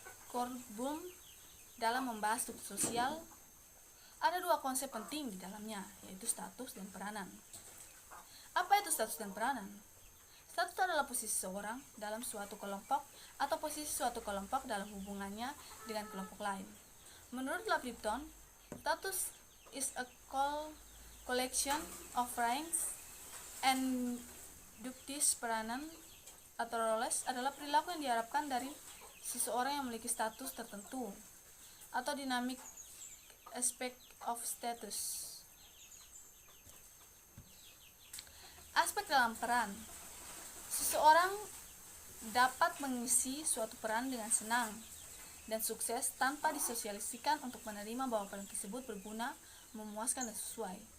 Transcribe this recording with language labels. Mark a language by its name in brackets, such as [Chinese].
[Indonesian] Korbum dalam membahas struktur sosial ada dua konsep penting di dalamnya, yaitu status dan peranan. Apa itu status dan peranan? Status adalah posisi seseorang dalam suatu kelompok atau posisi suatu kelompok dalam hubungannya dengan kelompok lain. Menurut [English] Lipton, status is a collection of ranks and duties. [Indonesian] Peranan atau roles adalah perilaku yang diharapkan dari seseorang yang memiliki status tertentu atau [English] dynamic aspect of status. [Indonesian] Aspek dalam peran. Seseorang dapat mengisi suatu peran dengan senang dan sukses tanpa disosialisasikan untuk menerima bahwa peran tersebut berguna, memuaskan, dan sesuai.